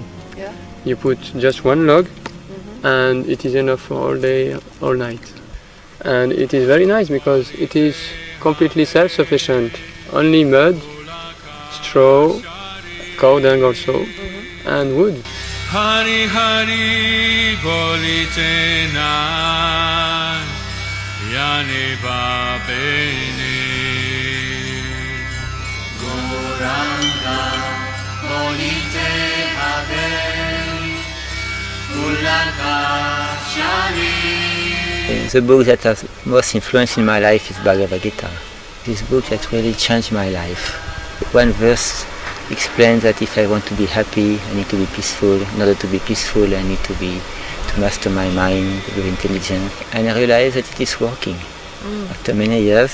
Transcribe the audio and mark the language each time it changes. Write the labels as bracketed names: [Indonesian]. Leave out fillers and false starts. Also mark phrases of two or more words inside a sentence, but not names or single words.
[English] Yeah. You put just one log and it is enough for all day, all night. And it is very nice because it is completely self-sufficient. Only mud, straw, cow dung also, and wood. [Bangla] হরি হরি বলিতে না যানি বাবেনে গোরাঙ্গ বলিতে হবে উলাকা শানি. [English] The book that has most influence in my life is Bhagavad Gita. This book that really changed my life. One verse explains that if I want to be happy, I need to be peaceful. In order to be peaceful, I need to master my mind, to be intelligent. And I realized that it is working after many years.